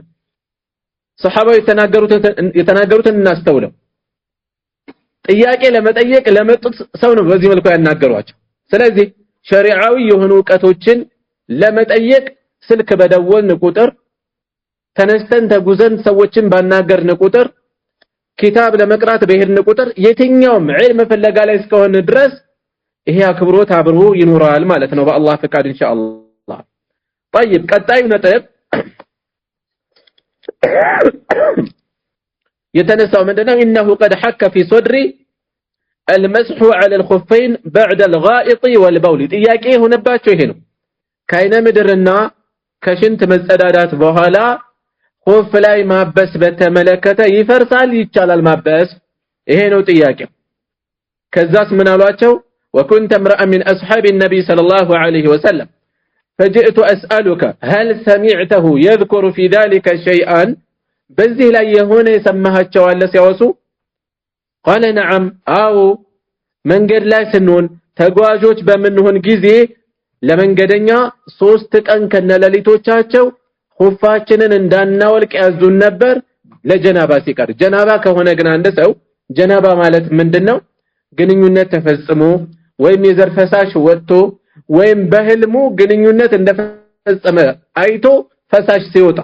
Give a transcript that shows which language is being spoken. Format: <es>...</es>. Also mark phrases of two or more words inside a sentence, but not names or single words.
<am>ሱሐባው የተናገሩትን እናስተውለው ጥያቄ ለመጠየቅ ለመጡት ሰው ነው በዚህ መልኩ ያናገሯቸው ስለዚህ ሸሪዓዊ የሆኑ ዕውቀቶችን ለመጠየቅ ስልክ በደወልን ቁጥር ተነስተን ተጉዘን ሰዎችን ባናገርን ቁጥር ኪታብ ለመቅራት በሄድን ቁጥር የትኛውም ዒልም ፍለጋ ላይ እስከሆነ ድረስ ይሄ አክብሮት አብሮ ይኖራል ማለት ነው በአላህ ፈቃድ ኢንሻአላህ طيب ቀጣዩ ነጥብ የተነሳው ምንድነው</am> <ar>انه قد حك في صدري المسح على الخفين بعد الغائط والبول</ar> <am>ጥያቄ ሆነባቸው ይሄ ነው ካይነ ምድርና ከሽንት መጸዳዳት በኋላ ኹፍ ላይ ማበስ በተመለከተ ይፈርሳል ይቻላል ማበስ ይሄ ነው ጥያቄው ከዛስ ምን አሏቸው وكنت</am> <ar>امرأ من اصحاب النبي صلى الله عليه وسلم فجئت اسالك هل سمعته يذكر في ذلك شيئا</ar> <am>በዚህ ላይ የሆነ የሰማሃቸው አለ ሲያወሱ</am> <ar>قال نعم</ar> <am>አዎ መንገድ ላይ ስንሆን ተጓዦች በመንሆን ጊዜ ለመንገደኛ 3 ቀን ከነለሊቶቻቸው ኹፋችንን እንዳናወልቅ ያዙን ነበር ለጀናባ ሲቀር ጀናባ ከሆነ ግን አንድ ሰው ጀናባ ማለት ምንድነው ግንኙነት ተፈጽሞ ወይም የዘር ፈሳሽ ወጥቶ ወይም በህልሙ ግንኙነት እንደፈጸመ አይቶ ፈሳሽ ሲወጣ</am>